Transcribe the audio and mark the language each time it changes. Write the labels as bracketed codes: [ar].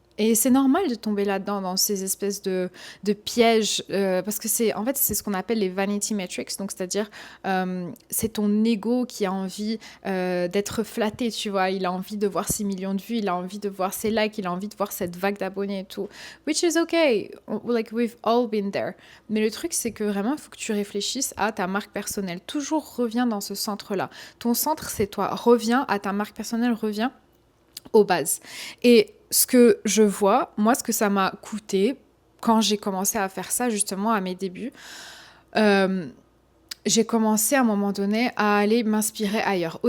[fr] Et c'est normal de tomber là-dedans, dans ces espèces de pièges, parce que en fait, c'est ce qu'on appelle les vanity metrics, donc c'est-à-dire, c'est ton ego qui a envie d'être flatté, tu vois. Il a envie de voir 6 millions de vues, il a envie de voir ses likes, il a envie de voir cette vague d'abonnés et tout. [en] Which is okay, like we've all been there. [fr] Mais le truc, c'est que vraiment, il faut que tu réfléchisses à ta marque personnelle. Toujours reviens dans ce centre-là. Ton centre, c'est toi. Reviens à ta marque personnelle, reviens aux bases. Et ce que je vois, moi, ce que ça m'a coûté quand j'ai commencé à faire ça, justement, à mes débuts, euh, j'ai commencé à un moment donné à aller m'inspirer ailleurs.